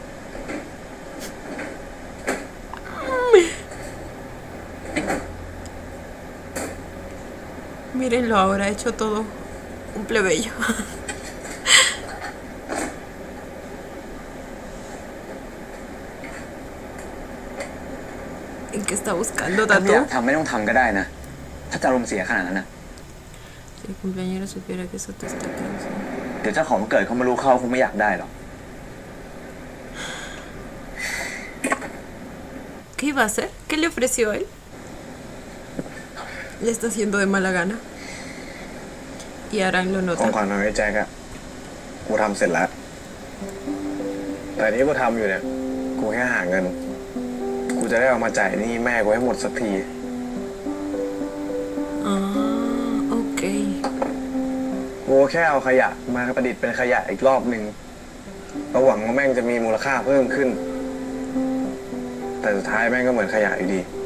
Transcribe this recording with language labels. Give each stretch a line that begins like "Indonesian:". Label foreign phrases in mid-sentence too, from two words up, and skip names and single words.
Spanish: Mírenlo ahora, ha hecho todo un plebeyo. ¿En qué está buscando
Thai: ถ้าไม่
Spanish: Tatu?
Thai: อยากทำไม่ต้องทำก็ได้นะ ถ้าจะอารมณ์เสียขนาดนั้นนะ
Spanish: Si el cumpleañero supiera que eso te está causando.
Thai: เดี๋ยวเจ้าของวันเกิดเขามารู้เขาคงไม่อยากได้หรอก
Spanish: ¿Qué iba a hacer? ¿Qué le ofreció él? Le está haciendo de mala gana. Y Aran lo
Thai: ของ
Spanish: nota.
Thai: ขวัญมาไว้แจ็คอะกูทำเสร็จแล้ว แต่ที่กูทำอยู่เนี่ย กูแค่หาเงิน กูจะได้เอามาจ่ายหนี้แม่กูให้หมดสักที
Spanish: Ah, ok.
Thai: กูแค่เอาขยะมาประดิษฐ์เป็นขยะอีกรอบหนึ่งก็หวังว่าแม่งจะมีมูลค่าเพิ่มขึ้น แต่สุดท้ายแม่งก็เหมือนขยะอยู่ดี